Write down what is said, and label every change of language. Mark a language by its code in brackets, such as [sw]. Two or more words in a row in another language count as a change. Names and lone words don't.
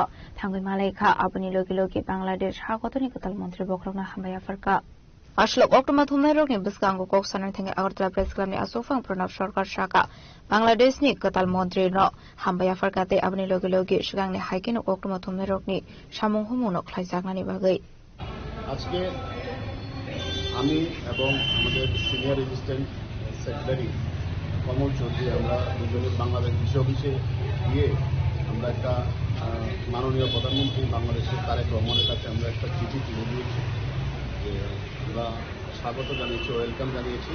[trp] Thangui Malaika Abuni Logi Logi Bangladesh Hakotoni Katal Mantri Bokrokna Hambaya Farka Ashlok Oktoma Thumerok ni Biskango Koksanan Thingi Agartala Press Club ni Asok Mangpurna Sarkar Shaka Bangladesh ni Katal Mantri no Hambaya Farka te Abuni Logi Logi Shigang ni Haikin Oktoma Thumerok ni Shamung Humunok Khlaijak ni Bagai [bn] আজকে আমি এবং আমাদের সিনিয়র [en] resistant secretary [bn] কমল চৌধুরী আমরা দুজনের বাংলাদেশ কৃষি অফিসে গিয়ে আমরা একটা মাননীয় প্রধানমন্ত্রী বাংলাদেশের তারেক রহমানের কাছে আমরা একটা চিঠি তুলে দিয়েছি যে আমরা স্বাগত জানিয়েছি, ওয়েলকাম জানিয়েছি।